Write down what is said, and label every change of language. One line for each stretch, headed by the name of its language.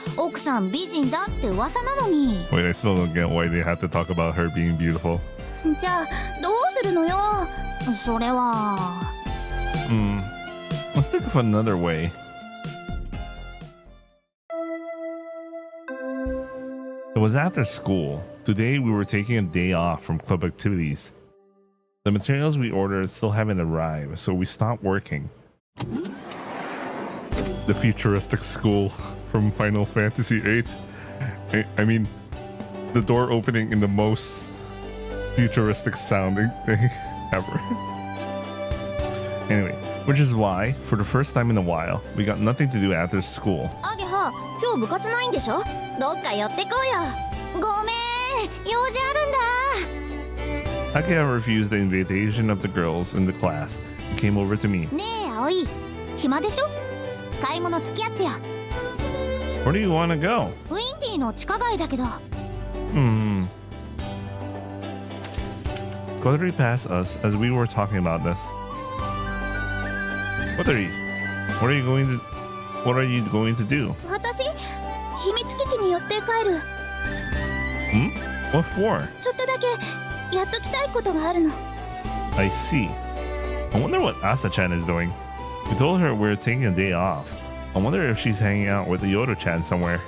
Japanese: 奥さん美人だって噂なのに。
English: Wait, I still don't get why they have to talk about her being beautiful.
Japanese: じゃあどうするのよ。それは。
English: Let's think of another way. It was after school. Today we were taking a day off from club activities. The materials we ordered still haven't arrived, so we stopped working. The futuristic school from Final Fantasy VIII. I mean, the door opening in the most futuristic sounding thing ever. Anyway, which is why, for the first time in a while, we got nothing to do after school.
Japanese: アゲハ、今日部活ないんでしょ。どっか寄ってこうよ。ごめん、用事あるんだ。
English: Akea refused the invitation of the girls in the class and came over to me.
Japanese: ねえ、葵、暇でしょ。買い物付き合ってよ。
English: Where do you want to go?
Japanese: ウィンディの地下街だけど。
English: Kotori passed us as we were talking about this. Kotori, what are you going to do?
Japanese: 私、秘密基地に寄って帰る。
English: What for?
Japanese: ちょっとだけやっときたいことがあるの。
English: I see. I wonder what Asa-chan is doing. We told her we're taking a day off. I wonder if she's hanging out with the Yodo-chan somewhere.